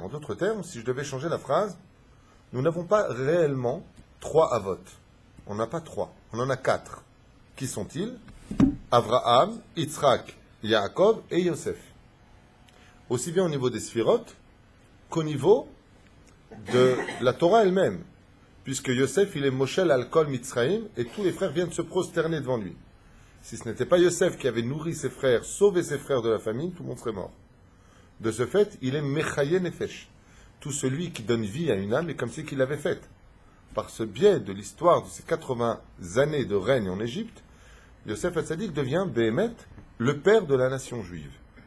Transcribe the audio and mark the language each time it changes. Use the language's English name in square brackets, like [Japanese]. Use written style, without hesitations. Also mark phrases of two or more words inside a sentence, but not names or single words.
[French] En d'autres termes, si je devais changer la phrase, nous n'avons pas réellement 3 avot. On n'a pas 3, on en a 4. Qui sont-ils? Avraham, Yitzhak, Yaakov et Yosef. Aussi bien au niveau des sphirotes qu'au niveau de la Torah elle-même. Puisque Yosef, il est [Hebrew] מושל על כל מצרים, [French] et tous les frères viennent se prosterner devant lui. Si ce n'était pas Yosef qui avait nourri ses frères, sauvé ses frères de la famine, tout le monde serait mort. De ce fait, il est [Hebrew] מחיה נפש. [French] Tout celui qui donne vie à une âme est comme si qu'il l'avait faite. Par ce biais de l'histoire de ces 80 années de règne en Égypte, Yosef Hatzadik devient Béhémet, le père de la nation juive.